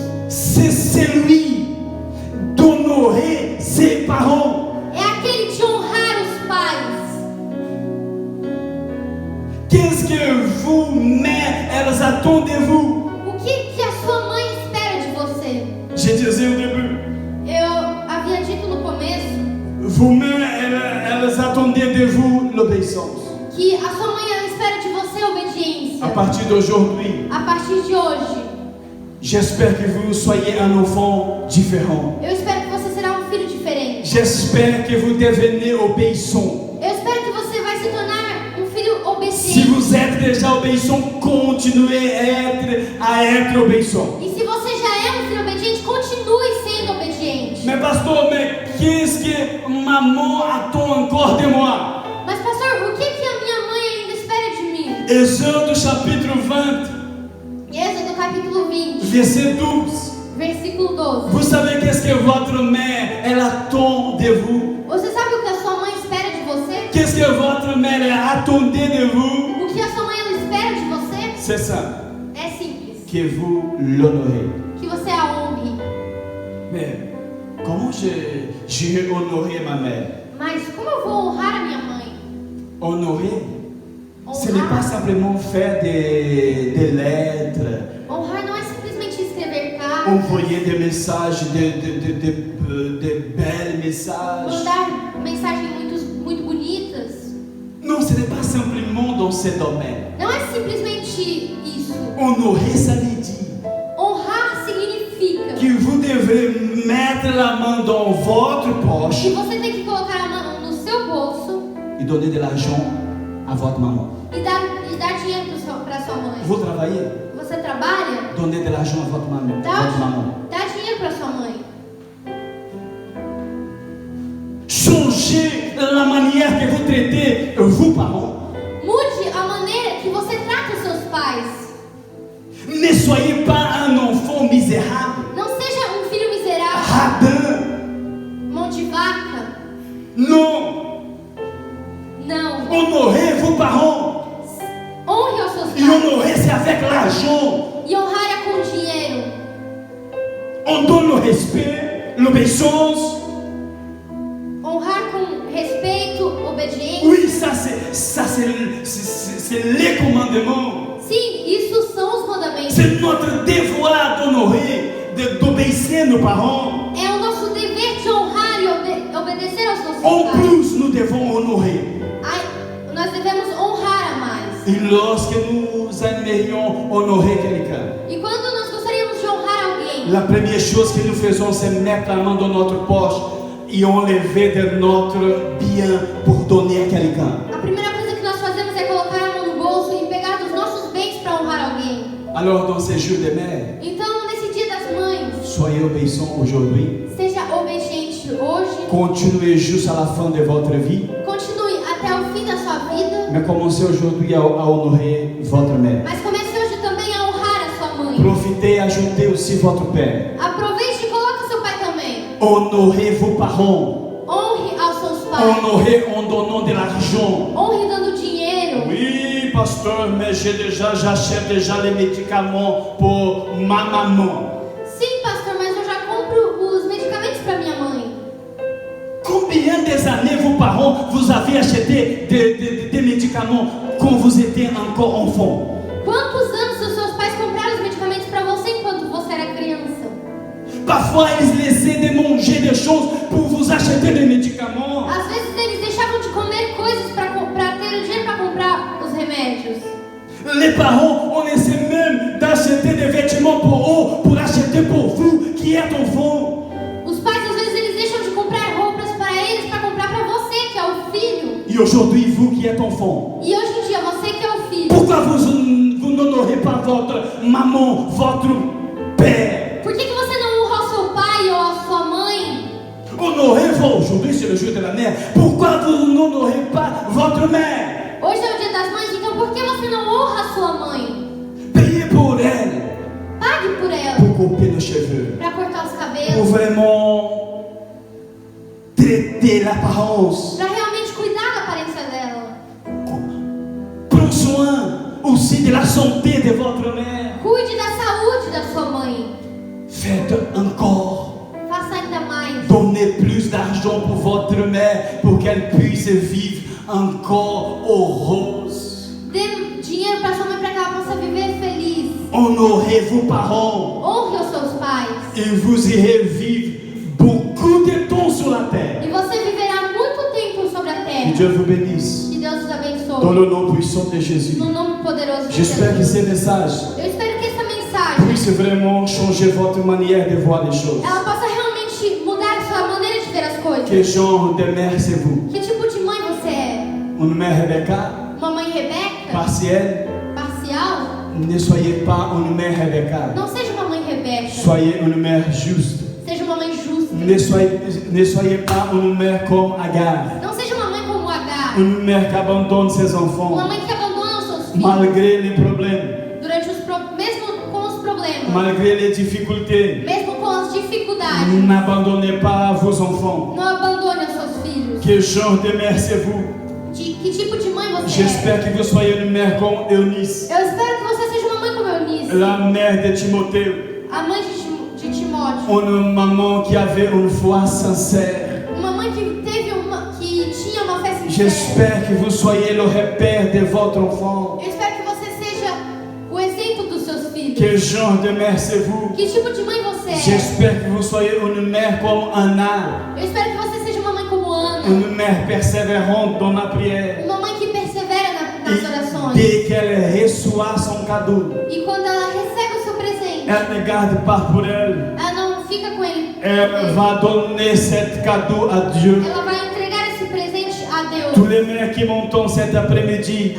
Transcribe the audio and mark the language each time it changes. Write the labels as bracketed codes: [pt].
[fr] celui d'honorer ses parents. [pt] É aquele de honrar os pais. [fr] Qu'est-ce que vous, mères, elles attendent de vous? [pt] O que a sua mãe espera de você? [fr] Je disais au début, [pt] Eu havia dito no começo [fr] vous, mères, elles attendaient de vous l'obéissance. [pt] que a sua mãe ela espera de você obediência. [fr] À partir d'aujourd'hui, [pt] A partir de hoje, [fr] j'espère que vous soyez un enfant différent. [pt] eu espero que você será um filho diferente. [fr] J'espère que vous devenez obéissant. [pt] Eu espero que você vai se tornar um filho [fr] Si [pt] obediente. [fr] vous êtes déjà obéissant, continuez à être obéissant. [pt] E se você já é um filho obediente, continue sendo obediente. [fr] Mais pasteur, mais qu'est-ce que maman attend encore de moi? [pt] Mas pastor, o que a minha mãe ainda espera de mim? [fr] Êxode chapitre 20, [pt] Êxodo capítulo 20, [fr] verset 12. [pt] versículo 12. [fr] Vous savez qu'est-ce que votre mère, elle attend de vous? [pt] Você sabe o que a sua mãe espera de você? [fr] Qu'est-ce que votre mère elle attendait de vous? [pt] O que a sua mãe ela espera de você? [fr] C'est ça, [pt] É simples. [fr] que vous l'honorez. [pt] Que você a honre. [fr] Mais comment j'ai honoré ma mère? [pt] Mas como eu vou honrar a minha mãe? [fr] Honorer, ce n'est pas [pt] Honrar, [fr] simplement faire des lettres, [pt] honrar não é simplesmente escrever cartas, [fr] envoyer des messages, de belles messages. [pt] mandar mensagens muito bonitas. [fr] Non, ce n'est pas simplement dans ce domaine. [pt] Não é simplesmente isso. [fr] Honorer, ça veut dire [pt] Honrar significa [fr] que vous devrez mettre la main dans votre [pt] que [fr] poche [pt] você tem que colocar a mão no seu bolso [fr] et donner de l'argent à votre maman. [pt] e dar dinheiro para sua mãe. [fr] Vous travaillez, [pt] Você trabalha? [fr] donnez de l'argent à votre maman. [pt] Dá dinheiro para sua mãe. [fr] Changez la manière que vous traitez vos parents. [pt] Mude a maneira que você trata os seus pais. [fr] Ne soyez pas un enfant misérable, [pt] Não seja um filho miserável, [fr] radin. [pt] mão de vaca. [fr] Non, [pt] Não. [fr] honorez vos parents. [pt] Honre aos seus [fr] Et [pt] pais. [fr] honorer, c'est avec l'argent. [pt] E honrar é com dinheiro. [fr] On donne le respect, l'obéissance. [pt] Honrar com respeito, obediência. [fr] Oui, ça c'est les commandements. [pt] Sim, isso são os mandamentos. [fr] C'est notre devoir d'honorer, d'obéir nos parents. [pt] É o nosso dever de honrar e obedecer aos nossos [fr] En [pt] pais. [fr] plus, nous devons honorer. [pt] Nós devemos honrar a mais. [fr] Et lorsque nous aimerions honorer quelqu'un, [pt] E quando nós gostaríamos de honrar alguém, [fr] la première chose que nous faisons, c'est mettre la main dans notre poche et enlever de notre bien pour donner à quelqu'un. [pt] a primeira coisa que nós fazemos é colocar a mão no bolso e pegar dos nossos bens para honrar alguém. [fr] Alors, dans ces jours de mère, [pt] Então, nesse dia das mães, [fr] soyez obéissants aujourd'hui. [pt] seja obediente hoje, [fr] Continuez jusqu'à la fin de votre vie. [pt] continue até o fim da sua vida, [fr] Mais commencez aujourd'hui à honorer votre mère. [pt] mas comece hoje também a honrar a sua mãe. [fr] Profitez et ajoutez aussi votre père. [pt] Aproveite e coloque seu pai também. [fr] Honorez vos parents. [pt] Honre aos seus pais. [fr] Honorez en donnant de l'argent. [pt] Honre dando dinheiro. [fr] Oui, pasteur, mais j'achète déjà les médicaments pour ma maman. [pt] Sim, pastor, mas eu já compro os medicamentos para minha mãe. [fr] Combien des années vos parents vous avez acheté des médicaments quand vous étiez encore enfant? [pt] Quantos anos os seus pais compraram os medicamentos para você enquanto você era criança? [fr] Parfois, ils laissaient de manger des choses pour vous acheter des médicaments. [pt] Às vezes eles deixavam de comer coisas para ter o dinheiro para comprar os remédios. [fr] Les parents, on essaie même d'acheter des vêtements pour eux, pour acheter pour vous qui êtes enfant. [pt] Os pais às vezes eles deixam de comprar roupas para eles para comprar para você que é o filho. [fr] Et aujourd'hui, vous qui êtes enfant, [pt] E hoje em dia você que é o filho. [fr] pourquoi vous n'honorez pas votre maman, votre père? [pt] Por que você não honra o seu pai ou a sua mãe? [fr] Honorez-vous, aujourd'hui c'est le jour de la mère. Pourquoi vous n'honorez pas votre mère? [pt] Hoje é o dia das mães, então por que você não honra a sua mãe? [fr] Payez pour elle, [pt] Pague por ela [fr] pour couper nos cheveux, [pt] para cortar os [fr] pour [pt] cabelos, [fr] vraiment traiter l'apparence. [pt] para realmente cuidar da aparência dela. [fr] Prends soin aussi de la santé de votre mère. [pt] Cuide da saúde da sua mãe. [fr] Faites encore. [pt] Faça ainda mais. [fr] Donnez plus d'argent pour votre mère pour qu'elle puisse vivre encore heureuse. [pt] Dê dinheiro para sua mãe para que ela possa viver feliz. [fr] Honorez vos parents [pt] Honre os seus pais. [fr] et vous irez vivre beaucoup de temps sur la terre. [pt] E você viverá muito tempo sobre a [fr] Que [pt] terra. [fr] Dieu vous bénisse. [pt] Que Deus os [fr] Dans [pt] abençoe. [fr] le nom puissant de Jésus. [pt] No nome poderoso de [fr] J'espère que [pt] Jesus. [fr] ces messages [pt] Eu espero que essa mensagem [fr] puissent vraiment changer votre manière de voir les choses. [pt] ela possa realmente mudar a sua maneira de ver as coisas. [fr] Quel genre de mère c'est vous? [pt] Que tipo de mãe você é? [fr] Une mère Rebecca? [pt] Uma mãe Rebeca? [fr] Partielle? [pt] Parcial? [fr] Ne soyez pas une mère Rebecca. [pt] Não seja uma mãe Rebeca. [fr] Soyez une mère juste. [pt] Seja uma mãe justa. [fr] Ne soyez pas une mère comme Agar. [pt] Não seja uma mãe como Agar. [fr] Une mère qui abandonne ses enfants [pt] Uma mãe que abandona os seus filhos. [fr] malgré les problèmes, [pt] Durante mesmo com os problemas. [fr] malgré les difficultés. [pt] Mesmo com as dificuldades. [fr] N'abandonnez pas vos enfants. [pt] Não abandone os seus filhos. [fr] Quel genre de mère c'est vous? [pt] Que tipo de mãe você é? [fr] J'espère que vous soyez une mère comme Eunice, [pt] Eu espero que você seja uma mãe como Eunice. [fr] la mère de Timothée. [pt] A mãe de Timóteo. [fr] Une maman qui avait une foi sincère. [pt] Uma mãe que tinha uma fé sincera. [fr] J'espère que vous soyez le repère de votre enfant. [pt] Eu espero que você seja o exemplo dos seus filhos. [fr] Quel genre de mère c'est vous? [pt] Que tipo de mãe você é? [fr] J'espère que vous soyez une mère comme Anna, [pt] Eu espero que você seja uma mãe como Ana. [fr] une mère persévérante dans la prière. [pt] Uma mãe que persevera nas [fr] Et [pt] orações. [fr] dès qu'elle reçoit son cadeau, [pt] E quando ela recebe o seu presente, [fr] elle ne garde pas pour elle. [pt] ela não fica com ele. [fr] Elle va donner cet cadeau à Dieu. [pt] Ela vai entregar esse presente a Deus. [fr] Tous les mères qui m'entendent cet après-midi,